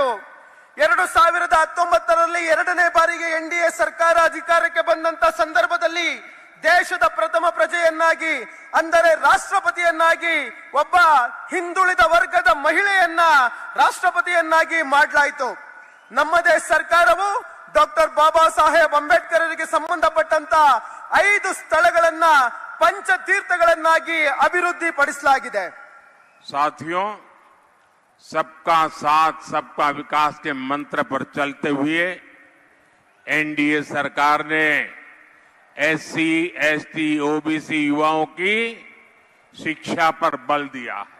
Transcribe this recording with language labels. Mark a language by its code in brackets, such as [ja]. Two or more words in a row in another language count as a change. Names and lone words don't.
[kn] 2019ರಲ್ಲಿ ಎರಡನೇ ಬಾರಿಗೆ ಎನ್ಡಿಎ ಸರ್ಕಾರ ಅಧಿಕಾರಕ್ಕೆ ಬಂದಂತ ಸಂದರ್ಭದಲ್ಲಿ ದೇಶದ ಪ್ರಥಮ ಪ್ರಜೆಯನ್ನಾಗಿ ಅಂದರೆ ರಾಷ್ಟ್ರಪತಿಯನ್ನಾಗಿ ಒಬ್ಬ ಹಿಂದುಳಿದ ವರ್ಗದ ಮಹಿಳೆಯನ್ನ ರಾಷ್ಟ್ರಪತಿಯನ್ನಾಗಿ ಮಾಡಲಾಯಿತು। ನಮ್ಮದೇ ಸರ್ಕಾರವು ಡಾಕ್ಟರ್ ಬಾಬಾ ಸಾಹೇಬ್ ಅಂಬೇಡ್ಕರ್ ಅವರಿಗೆ ಸಂಬಂಧಪಟ್ಟಂತ 5 ಸ್ಥಳಗಳನ್ನ पंचतीर्थಗಳನ್ನಾಗಿ ಅಭಿವೃದ್ಧಿಪಡಿಸಲಾಗಿದೆ। [hi] साथियों, सबका साथ सबका विकास के मंत्र पर चलते हुए एनडीए सरकार ने एससी, एसटी, ओबीसी युवाओं की शिक्षा पर बल दिया है।